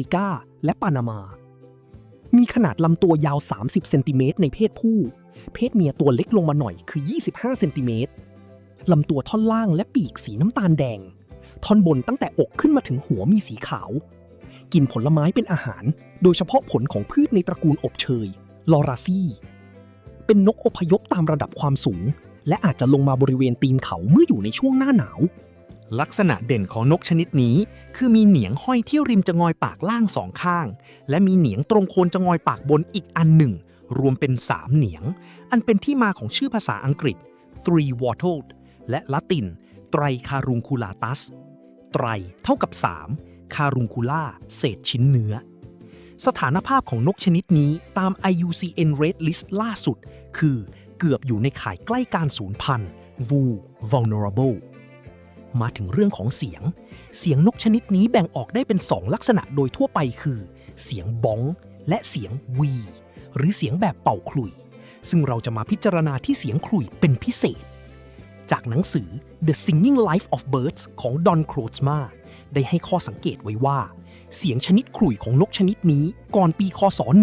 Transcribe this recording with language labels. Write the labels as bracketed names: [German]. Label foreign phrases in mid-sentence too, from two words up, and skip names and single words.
[Thai] กาและปานามามีขนาดลำตัวยาว30เซนติเมตรในเพศผู้เพศเมียตัวเล็กลงมาหน่อยคือ25เซนติเมตรลำตัวท่อนล่างและปีกสีน้ำตาลแดงท่อนบนตั้งแต่อกขึ้นมาถึงหัวมีสีขาวกินผลไม้เป็นอาหารโดยเฉพาะผลของพืชในตระกูลอบเชยลอราซีเป็นนกอพยพตามระดับความสูงและอาจจะลงมาบริเวณตีนเขาเมื่ออยู่ในช่วงหน้าหนาว ลักษณะเด่นของนกชนิดนี้คือมีเหนียงห้อยที่ริมจงอยปากล่างสองข้างและมีเหนียงตรงโคนจงอยปากบนอีกอันหนึ่งรวมเป็น3เหนียงอั นเป็นที่มาของชื่อภาษาอังกฤษ three-wattled และละติน Tricarunculatus ไตรเท่ากับ3 Caruncula เศษชิ้นเนื้อสถานภาพของนกชนิดนี้ตาม IUCN Red List ล่าสุดคือเกือบอยู่ในข่ายใกล้การสูญพันธุ์ vulnerable มาถึงเรื่องของเสียงนกชนิดนี้แบ่งออกได้เป็น2ลักษณะโดยทั่วไปคือเสียงบ้องและเสียงวีหรือเสียงแบบเป่าขลุ่ยซึ่งเราจะมาพิจารณาที่เสียงขลุ่ยเป็นพิเศษจากหนังสือ The Singing Life of Birds ของ Don Krojma ได้ให้ข้อสังเกตไว้ว่าเสียงชนิดขลุ่ยของนกชนิดนี้ก่อนปีคศ